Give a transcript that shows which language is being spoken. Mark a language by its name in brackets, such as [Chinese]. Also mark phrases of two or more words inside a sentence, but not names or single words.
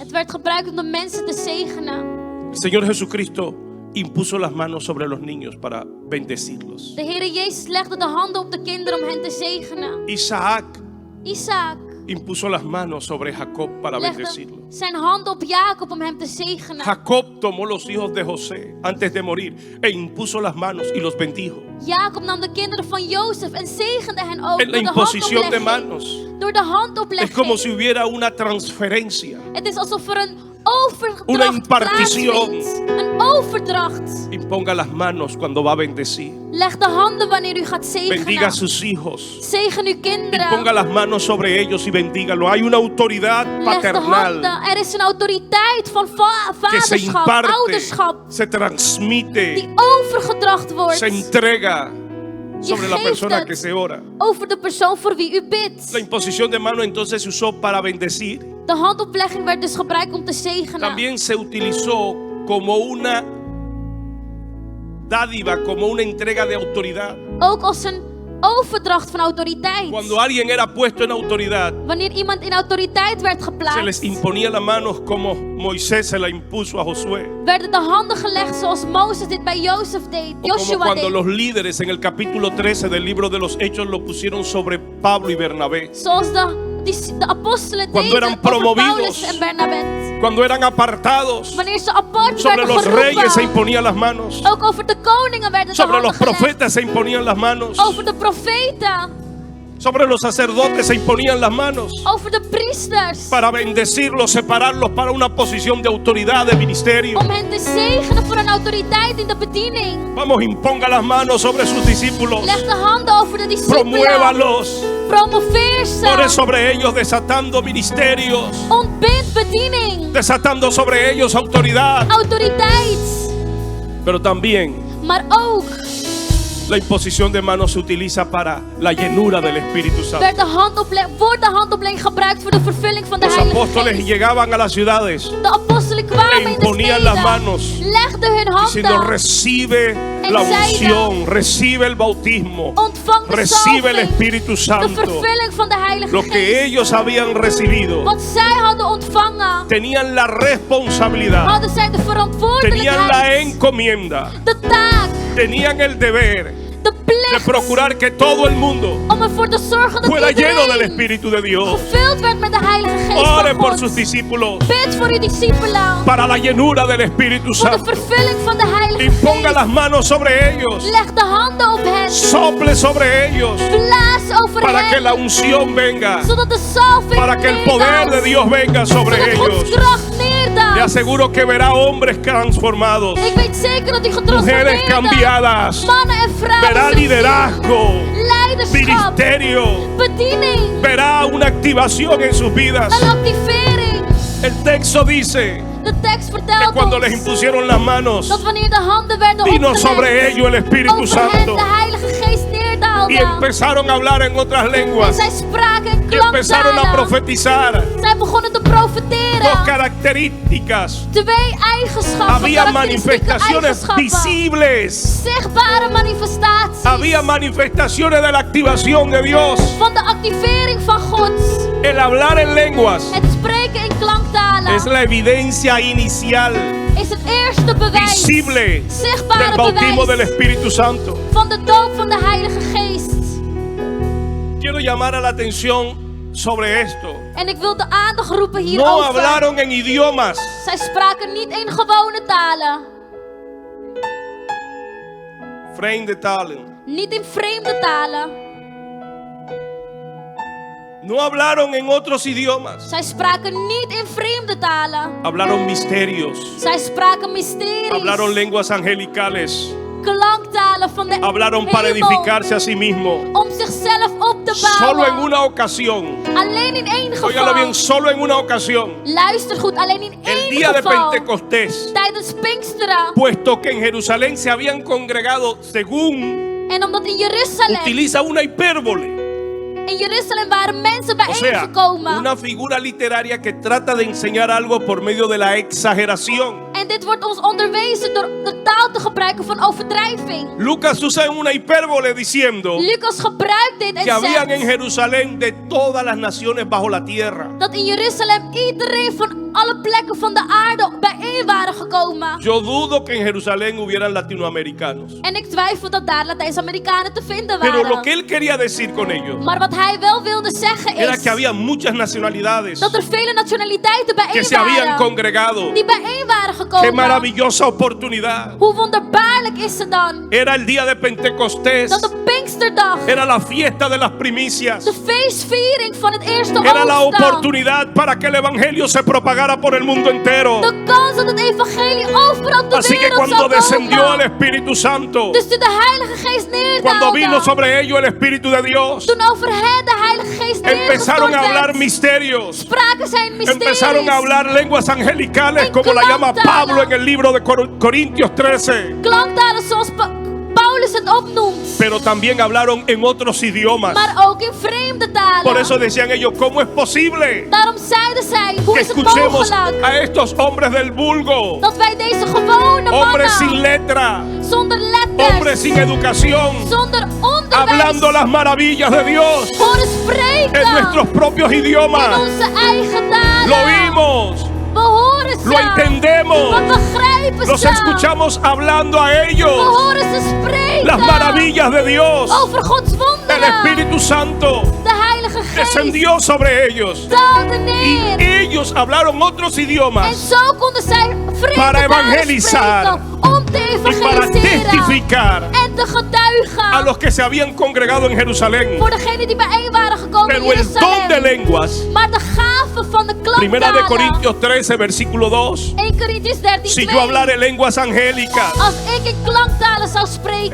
[Dutch] Het werd gebruikt om de mensen te zegenen. [Spanish] El Señor Jesucristo impuso las manos sobre los niños para bendecirlos. [Dutch] De Heere Jezus legde de handen op de kinderen om hen te zegenen. [Spanish] Isaac [Dutch] Isaac [Spanish] impuso las manos sobre Jacob para [Dutch] legde [Spanish] bendecirlo. [Dutch] zijn handen op Jacob om hem te zegenen. [Spanish] Jacob tomó los hijos de José antes de morir e impuso las manos y los bendijo. [Dutch] Jacob nam de kinderen van Jozef en zegende hen ook [Spanish] En la [Dutch] door de [Spanish] imposición de [Dutch] handoplegging. [Spanish] manos [Dutch] Door de handoplegging. [Spanish] es como si hubiera una transferencia. [Dutch] Het is alsof er een [Spanish] Una [Dutch] overdracht [Spanish] impartición. [Dutch] plaatsvindt. Een overdracht. [Spanish] Imponga las manos cuando va a bendecir. [Dutch] Leg de handen wanneer u gaat [Spanish] Bendiga a [Dutch] zegenen. [Spanish] sus hijos. [Dutch] Zegen uw kinderen. [Spanish] Imponga las manos sobre ellos y bendígalo. Hay una autoridad [Dutch] Leg de [Spanish] paternal [Dutch] handen. Er is een autoriteit van [Spanish] que se [Dutch] vaderschap, [Spanish] imparte, [Dutch] ouderschap, [Spanish] se transmite, [Dutch] die overgedracht wordt. [Spanish] se entrega [Dutch] Je [Spanish] sobre la [Dutch] geeft [Spanish] persona que [Dutch] het [Spanish] se ora. [Dutch] over de persoon voor wie u bidt. [Spanish] La imposición de mano entonces se usó para bendecir. [Dutch] De handoplegging werd dus gebruikt om te zegenen. [Spanish] También se utilizó como una dádiva, como una entrega de autoridad. [Dutch] Ook als een overdracht van autoriteit. [Spanish] Cuando alguien era puesto en autoridad, [Dutch] Wanneer iemand in autoriteit werd [Spanish] se les [Dutch] geplaatst, [Spanish] imponía las manos como Moisés se la impuso a Josué. [Dutch] werden de handen gelegd zoals Mozes dit bij Jozef deed, [Spanish] O como Joshua cuando [Dutch] deed. [Spanish] los líderes en el capítulo 13 del libro de los Hechos lo pusieron sobre Pablo y Bernabé. [Dutch] Zoals de apostelen [Spanish] Cuando [Dutch] deden [Spanish] eran [Dutch] over [Spanish] promovidos. [Dutch] Paulus en Barnabas. [Spanish] Cuando eran apartados, [Dutch] Wanneer ze apart [Spanish] sobre [Dutch] werden [Spanish] los reyes se [Dutch] geroepen. [Spanish] imponían las manos. [Dutch] Ook over de koningen werden de [Spanish] Sobre [Dutch] handen [Spanish] los [Dutch] gelegd. [Spanish] profetas se imponían las manos. [Dutch] Over de profeten. [Spanish] Sobre los sacerdotes se imponían las manos. [Dutch] Over de priesters. [Spanish] Para bendecirlos, separarlos para una posición de autoridad, de ministerio. [Dutch] Om hen te zegenen voor een autoriteit in de bediening. [Spanish] Vamos, imponga las manos sobre sus discípulos. [Dutch] Leg de handen over de discipelen. [Spanish] Promuévalos. [Dutch] Promoveer [Spanish] Ore [Dutch] ze. [Spanish] sobre ellos desatando ministerios. [Dutch] Ontbind bediening. [Spanish] Desatando sobre ellos autoridad. [Dutch] Autoriteit. [Spanish] Pero también [Dutch] Maar ook [Spanish] la imposición de manos se utiliza para la llenura del Espíritu Santo. [Dutch] wordt de handoplegging gebruikt voor de vervulling van de [Spanish] Los [Dutch] Heilige [Spanish] apóstoles [Dutch] Geest. [Spanish] llegaban a las ciudades [Dutch] De apostelen kwamen [Spanish] e [Dutch] in de [Spanish] imponían las manos, [Dutch] steden, legden hun [Spanish] diciendo: [Dutch] handen, [Spanish] recibe [Dutch] En [Spanish] la [Dutch] zeiden: [Spanish] unción, recibe el bautismo, [Dutch] ontvang de [Spanish] recibe el [Dutch] salving, [Spanish] Espíritu [Dutch] de [Spanish] Santo. [Dutch] vervulling van de Heilige [Spanish] Lo que [Dutch] Geest. [Spanish] ellos habían recibido, [Dutch] Wat zij hadden ontvangen, [Spanish] tenían la responsabilidad, [Dutch] hadden zij de [Spanish] tenían la [Dutch] verantwoordelijkheid, [Spanish] encomienda, [Dutch] de taak, [Spanish] tenían el deber de [Dutch] de plicht [Spanish] procurar que todo el mundo [Dutch] om ervoor te zorgen dat [Spanish] fuera lleno del [Dutch] iedereen [Spanish] Espíritu de Dios. [Dutch] gevuld werd met de Heilige Geest [Spanish] Ore [Dutch] van [Spanish] por [Dutch] God. [Spanish] sus discípulos [Dutch] Bid voor uw discipelen, [Spanish] para la llenura del Espíritu [Dutch] voor de [Spanish] Santo. [Dutch] vervulling van de Heilige [Spanish] Imponga las [Dutch] Geest. [Spanish] manos sobre ellos, [Dutch] Leg de handen op hen, [Spanish] sople sobre ellos, [Dutch] blaas over [Spanish] para que [Dutch] hen, [Spanish] la unción venga, [Dutch] zodat de salving [Spanish] para que el poder de Dios venga sobre [Dutch] zodat Gods [Spanish] ellos. [Dutch] kracht [Spanish] Le [Dutch] neerdaalt. [Spanish] aseguro que verá hombres transformados, [Dutch] Ik weet zeker dat u [Spanish] mujeres [Dutch] getransformeerde [Spanish] cambiadas, [Dutch] mannen en [Spanish] verá [Dutch] vrouwen zult zien. [Spanish] liderazgo, [Dutch] Leiderschap, [Spanish] ministerio, [Dutch] bediening, [Spanish] verá una activación en sus vidas. [Dutch] een activering. [Spanish] El texto dice [Dutch] De tekst [Spanish] que [Dutch] vertelt [Spanish] cuando les [Dutch] ons [Spanish] impusieron las manos, [Dutch] dat wanneer de handen werden [Spanish] vino [Dutch] opgelegd, [Spanish] sobre ellos el Espíritu [Dutch] over hen [Spanish] Santo [Dutch] de Heilige Geest [Spanish] y [Dutch] neerdaalde. [Spanish] empezaron a hablar en otras [Dutch] En [Spanish] lenguas [Dutch] zij spraken in [Spanish] y empezaron a [Dutch] klanktalen. [Spanish] profetizar. [Dutch] Zij begonnen te [Spanish] Dos [Dutch] profeteren. [Spanish] características. [Dutch] Twee eigenschappen, [Spanish] Había [Dutch] karakteristieke [Spanish] manifestaciones [Dutch] eigenschappen. [Spanish] visibles. [Dutch] Zichtbare manifestaties [Spanish] Había manifestaciones de la activación de Dios. [Dutch] van de activering van God. [Spanish] El hablar en lenguas [Dutch] Het spreken in klanktalen [Spanish] es la evidencia inicial, [Dutch] is het eerste bewijs, [Spanish] visible, [Dutch] zichtbare [Spanish] del bautismo del [Dutch] bewijs [Spanish] Espíritu Santo. [Dutch] van de doop van de Heilige Geest. [Spanish] Quiero llamar a la atención sobre esto. [Dutch] En ik wil de aandacht roepen [Spanish] No [Dutch] hierover. [Spanish] hablaron en idiomas. [Dutch] Zij spraken niet in gewone talen, Vreemde talen. niet in vreemde talen. [Spanish] No hablaron en otros idiomas. [Dutch] Zij spraken niet in vreemde talen. [Spanish] Hablaron misterios. [Dutch] Zij spraken mysteries, [Spanish] Hablaron lenguas angelicales. [Dutch] klanktalen van de [Spanish] Hablaron para [Dutch] hemel, [Spanish] edificarse a sí mismo. [Dutch] om zichzelf op te [Spanish] Solo en [Dutch] bouwen. [Spanish] una ocasión. [Dutch] Alleen in één [Spanish] Óigalo bien, [Dutch] geval. [Spanish] solo en una ocasión. [Dutch] Luister goed, alleen in [Spanish] El [Dutch] één [Spanish] día de [Dutch] geval. [Spanish] Pentecostés. [Dutch] Tijdens Pinksteren. [Spanish] Puesto que en Jerusalén se habían congregado, según [Dutch] En omdat in Jeruzalem, [Spanish] utiliza una hipérbole. [Dutch] waren mensen [Spanish] O sea, [Dutch] bijeengekomen. [Spanish] una figura literaria que trata de enseñar algo por medio de la exageración. [Dutch] En dit wordt ons onderwezen door de taal te gebruiken van overdrijving. [Spanish] Lucas usa una hipérbole diciendo [Dutch] Lucas gebruikt dit [Spanish] que [Dutch] en [Spanish] habían en [Dutch] zegt [Spanish] Jerusalén de todas las naciones bajo la tierra. [Dutch] dat in Jeruzalem iedereen van alle plekken van de aarde bijeen waren gekomen. [Spanish] Yo dudo que en Jerusalén hubieran latinoamericanos. [Dutch] En ik twijfel dat daar Latijns-Amerikanen te vinden [Spanish] Pero lo [Dutch] waren. [Spanish] que él quería decir con ello [Dutch] Maar wat hij wel wilde zeggen [Spanish] era [Dutch] is [Spanish] que había muchas nacionalidades [Dutch] dat er vele nationaliteiten [Spanish] que [Dutch] bijeen [Spanish] se habían [Dutch] waren. [Spanish] congregado. [Dutch] Die bijeen waren [Spanish] Qué [Dutch] gekomen. [Spanish] maravillosa oportunidad. [Dutch] Hoe wonderbaarlijk is het dan [Spanish] Era el día de Pentecostés. [Dutch] dat op Pinksterdag, [Spanish] Era la fiesta de las primicias. [Dutch] de feestviering van het eerste [Spanish] Era la [Dutch] oogstdag, [Spanish] oportunidad para que el evangelio se propagara por el mundo entero. [Dutch] de kans dat het evangelie overal op de [Spanish] Así que [Dutch] wereld [Spanish] cuando [Dutch] zou [Spanish] descendió el [Dutch] komen. [Spanish] Espíritu Santo, [Dutch] Dus toen de Heilige Geest [Spanish] cuando vino [Dutch] neerdaalde, [Spanish] sobre ellos el Espíritu de Dios, [Dutch] toen over hen de Heilige Geest [Spanish] empezaron a [Dutch] neergestort [Spanish] hablar [Dutch] werd, [Spanish] misterios. [Dutch] spraken zij in mysteries. [Spanish] Empezaron a hablar lenguas angelicales, [Dutch] En [Spanish] como la llama [Dutch] klanktalen. [Spanish] Pablo en el libro de Corintios 13. [Dutch] Klanktalen zoals Paulus het opnoemt. [Spanish] Pero también hablaron en otros idiomas. [Dutch] Maar ook in vreemde talen. [Spanish] Por eso decían ellos, ¿cómo es posible [Dutch] Daarom zeiden zij, hoe [Spanish] que [Dutch] is het [Spanish] escuchemos [Dutch] mogelijk [Spanish] a estos hombres del vulgo? [Dutch] dat wij deze gewone [Spanish] Hombres sin [Dutch] mannen, [Spanish] letra, [Dutch] zonder letters, [Spanish] hombres sin educación, [Dutch] zonder [Spanish] hablando las maravillas de Dios [Dutch] horen [Spanish] en [Dutch] spreken [Spanish] nuestros propios [Dutch] in [Spanish] idiomas. [Dutch] onze eigen [Spanish] Lo [Dutch] talen. [Spanish] oímos, [Dutch] We horen [Spanish] lo [Dutch] ze. [Spanish] entendemos, [Dutch] We begrijpen [Spanish] los [Dutch] ze. [Spanish] escuchamos hablando a [Dutch] We [Spanish] ellos [Dutch] horen ze spreken [Spanish] las maravillas de Dios. [Dutch] over Gods [Spanish] El [Dutch] wonderen. [Spanish] Espíritu Santo [Dutch] De Heilige Geest [Spanish] descendió sobre ellos [Dutch] daalde [Spanish] y [Dutch] neer. [Spanish] ellos hablaron otros [Dutch] En [Spanish] idiomas [Dutch] zo konden zij vreemde [Spanish] Para [Dutch] talen [Spanish] evangelizar [Dutch] spreken om te [Spanish] y para [Dutch] evangeliseren [Spanish] testificar [Dutch] en te getuigen [Spanish] a los que se habían congregado en Jerusalén. [Dutch] voor degenen die bijeen waren gekomen in [Spanish] Pero el don de [Dutch] Jeruzalem. [Spanish] lenguas, [Dutch] Maar de gave van de [Spanish] Primera de [Dutch] klanktalen. [Spanish] Corintios 13, versículo 2. [English] 1 Corinthians 13, [Spanish] Si [English] 2. [Spanish] yo hablara en lenguas angélicas. [Dutch] Als ik in klanktalen zou spreken.